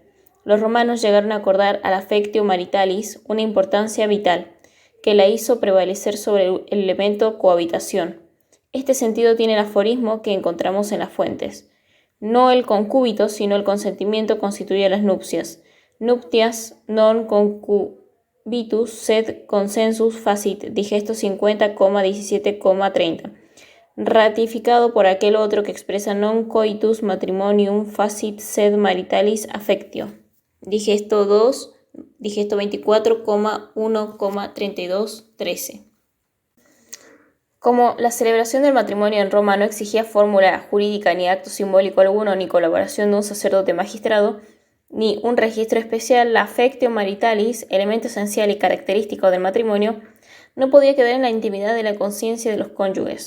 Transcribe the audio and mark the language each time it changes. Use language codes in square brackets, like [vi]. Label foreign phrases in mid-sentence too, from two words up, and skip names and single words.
[es] Los romanos llegaron a acordar al [la] affectio maritalis [es] una importancia vital, que la hizo prevalecer sobre el elemento cohabitación. Este sentido tiene el aforismo que encontramos en las fuentes. No el concúbito, sino el consentimiento constituye las nupcias. [la] Nuptias non concubitus sed consensus facit, digesto 50,17,30, [es] ratificado por aquel otro que expresa [la] non coitus matrimonium facit sed maritalis affectio, [es] digesto 24,1,32,13. Como la celebración del matrimonio en Roma no exigía fórmula jurídica ni acto simbólico alguno, ni colaboración de un sacerdote magistrado, ni un registro especial, la [la] affectio maritalis, [es] elemento esencial y característico del matrimonio, no podía quedar en la intimidad de la conciencia de los cónyuges.